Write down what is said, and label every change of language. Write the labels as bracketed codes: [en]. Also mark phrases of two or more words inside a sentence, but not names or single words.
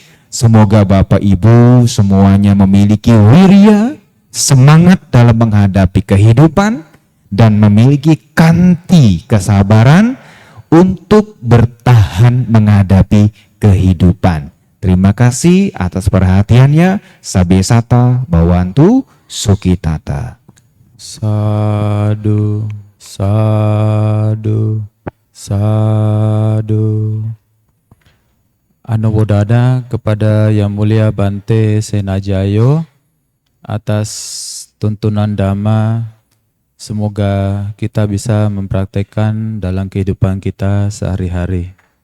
[id] Semoga Bapak, Ibu semuanya memiliki wirya, semangat dalam menghadapi kehidupan, dan memiliki kanti kesabaran untuk bertahan menghadapi kehidupan. Terima kasih atas perhatiannya. [pi] Sabesata Bhawantu Sukhitata. Sadu, sadu, sadu. [id] Anumodana kepada Yang Mulia Bante Senajayo atas tuntunan Dhamma. Semoga kita bisa mempraktekkan dalam kehidupan kita sehari-hari.